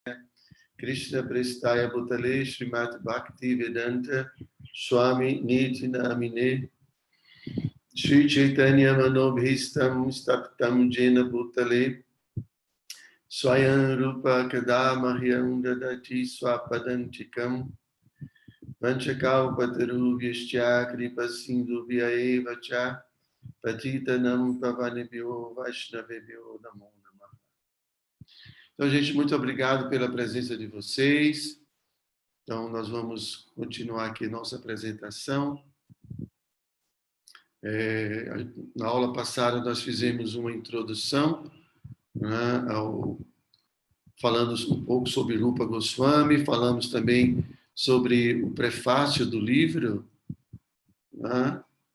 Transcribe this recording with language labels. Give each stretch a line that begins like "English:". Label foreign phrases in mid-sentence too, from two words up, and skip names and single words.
Sanskrit: Krishna Prestaya Bhutale Srimati Bhakti Vedanta Swami Niti Namine Shri Chaitanya Manobhistam Staptam Jena Bhutale Swayam Rupa Kadamahyam Dadati Swapadantikam Vanchakalpatarubhyascha Kripa Sindhubhyaeva Cha Patitanam Pavanebhyo Vaishnavebhyo Namo Namaha.
Portuguese: Então, gente, muito obrigado pela presença de vocês. Então, nós vamos continuar aqui nossa apresentação. Na aula passada, nós fizemos uma introdução, né, falando um pouco sobre Rupa Goswami, falamos também sobre o prefácio do livro, né?